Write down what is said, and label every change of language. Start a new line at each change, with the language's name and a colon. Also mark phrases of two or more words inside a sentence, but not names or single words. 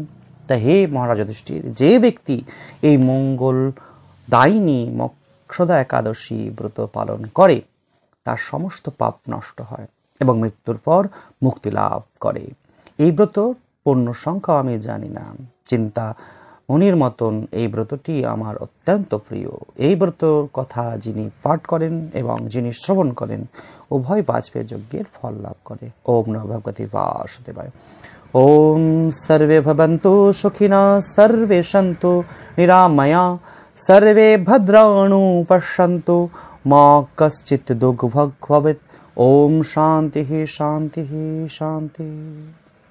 Bangla: তা হে মহারাজ যুধিষ্ঠির, যে ব্যক্তি এই মঙ্গল দায়িনী মোক্ষদা একাদশী ব্রত পালন করে তার সমস্ত পাপ নষ্ট হয় এবং মৃত্যুর পর মুক্তি লাভ করে। এই ব্রত পূর্ণ সংখ্যা আমি জানি না, চিন্তা মুনির মতন এই ব্রতটি আমার অত্যন্ত প্রিয়। এই ব্রতর কথা যিনি পাঠ করেন এবং যিনি শ্রবণ করেন উভয় বাজপেয়ী যজ্ঞের ফল লাভ করে।
Sanskrit: ওম নমো ভগবতে বাসুদেবায়। ওম সর্বে ভবন্তু সুখিনা সর্বে সন্তু নিরাময়া सर्वे भद्राणु पश्यन्तु मा कश्चित् दुःखभाग् भवेत्। ओम शांति शांति शांति।